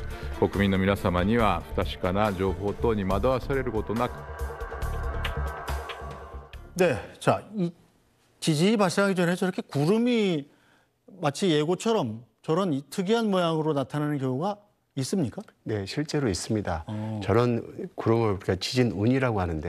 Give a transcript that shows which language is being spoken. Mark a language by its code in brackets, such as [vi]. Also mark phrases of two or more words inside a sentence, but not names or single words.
[ja] 国民の皆様には不確かな情報等に惑わされることなく [ko] 네, 자, 이 지진이 발생하기 전에 저렇게 구름이 마치 예고처럼 저런 이 특이한 모양으로 나타나는 경우가 있습니까? 네, 실제로 있습니다. 저런 구름을 우리가 지진운이라고 하는데요.